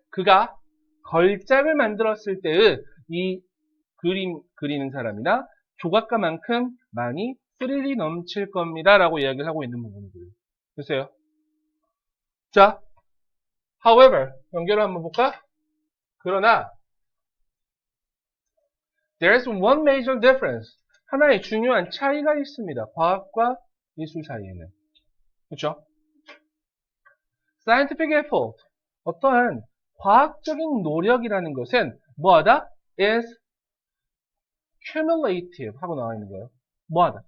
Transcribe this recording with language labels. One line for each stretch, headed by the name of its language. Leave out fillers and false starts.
Korean: 그가 걸작을 만들었을 때의 이 그림 그리는 사람이나 조각가만큼 많이 스릴이 넘칠 겁니다. 라고 이야기를 하고 있는 부분이고요. 보세요. 자, however, 연결을 한번 볼까? 그러나,
English: there is one major difference.
Korean: 하나의 중요한 차이가 있습니다. 과학과 미술 사이에는. 그렇죠?
English: scientific effort.
Korean: 어떠한 과학적인 노력이라는 것은 뭐하다?
English: is cumulative
Korean: 하고 나와 있는 거예요. 뭐하다?